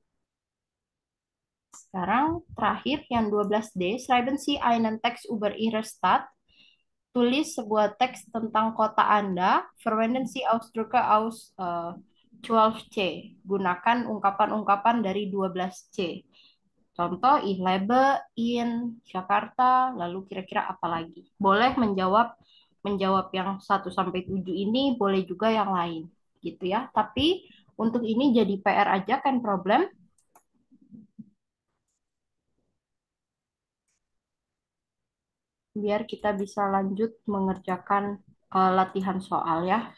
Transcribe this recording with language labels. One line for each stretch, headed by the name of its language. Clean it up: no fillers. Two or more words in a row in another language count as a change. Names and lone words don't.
Indonesian: Sekarang terakhir yang
German: 12D, schreiben Sie einen Text über Ihre Stadt.
Indonesian: Tulis sebuah teks tentang kota Anda.
German: Verwenden Sie Ausdrücke aus 12C.
Indonesian: Gunakan ungkapan-ungkapan dari 12C. Contoh,
German: ich lebe in
Indonesian: Jakarta, lalu kira-kira apa lagi? Boleh menjawab yang 1 sampai 7 ini, boleh juga yang lain, gitu ya. Tapi untuk ini jadi PR aja kan problem. Biar kita bisa lanjut mengerjakan latihan soal ya.